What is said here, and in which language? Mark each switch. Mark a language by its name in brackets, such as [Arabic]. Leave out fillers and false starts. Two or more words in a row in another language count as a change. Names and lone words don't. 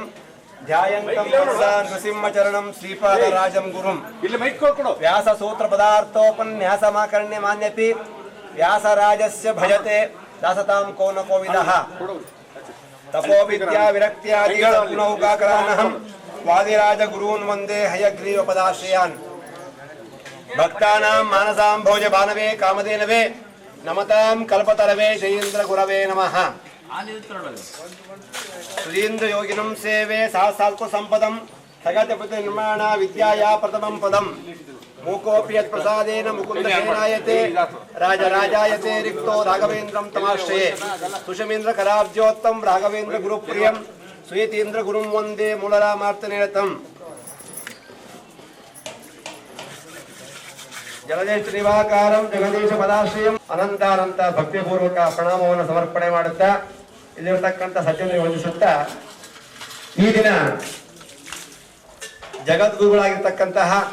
[Sanskrit] ಧ್ಯಾಯಂತಂ ನೃಸಿಂಹಚರಣಂ ಶ್ರೀಪಾದರಾಜಂ ಗುರುಂ ವ್ಯಾಸಸೂತ್ರ ಪದಾರ್ಥೋಪನ್ಯಾಸಮಾಕರ್ಣ್ಯ ಮಾನ್ಯಪಿ ವ್ಯಾಸರಾಜಸ್ಯ ಭಜತೆ ದಾಸತಾಂ ಕೋ ನ ಕೋವಿದಃ ತಪೋ ವಿದ್ಯಾ ವಿರಕ್ತ್ಯಾದಿಗಳೌಕಾಕರಾನಹಂ ವಾದಿರಾಜ ಗುರೂನ್ ವಂದೇ ಹಯಗ್ರೀವ ಪದಾಶ್ರಯಾನ್ ಭಕ್ತಾನಾಂ ಮಾನಸಾಂ ಭೋಜ ಭಾನವೇ ಕಾಮಧೇನವೇ ನಮತಾಂ ಕಲ್ಪತರವೇ ಜಯೇಂದ್ರ ಗುರವೇ ನಮಃ. ಸುಧೀಂದ್ರ ಯೋಗಿನಂ ಸೇವೆ ಸಹಸ್ರಾಲ್ಕು ಸಂಪದಂ ಸಗತಪತಿ ನಿರ್ಮಾಣ ವಿದ್ಯಾಯಾ ಪ್ರಥಮಂ ಪದಂ ಮೂಕೋಪಿ ಯತ್ ಪ್ರಸಾದೇನ ಮುಕುಂದ ಸೇನಾಯತೆ ರಾಜರಾಜಾಯತೆ ರಿಕ್ತೋ ರಾಘವೇಂದ್ರಂ ತಮಾಶ್ರಯೇ ಸುಷಮೇಂದ್ರ ಕರಾಬ್ಜೋತ್ತಂ ರಾಘವೇಂದ್ರ ಗುರುಪ್ರಿಯಂ ಸುಯತೀಂದ್ರ ಗುರುಂ ವಂದೇ ಮೂಲರಾಮಾರ್ತನೇರತಂ ಜಗದೇಶ ನಿವಾಕಾರಂ ಜಗದೀಶ ಪದಾಶ್ರಯಂ [Kannada] ಅನಂತಾನಂತ ಭಕ್ತಿಪೂರ್ವಕ ಪ್ರಣಾಮವನ್ನು ಸಮರ್ಪಣೆ ಮಾಡುತ್ತಾ ಇಲ್ಲಿರತಕ್ಕಂಥ ಸಜ್ಜನರಿಗೆ ವಂದಿಸುತ್ತಾ ಈ ದಿನ ಜಗದ್ಗುರುಗಳಾಗಿರ್ತಕ್ಕಂತಹ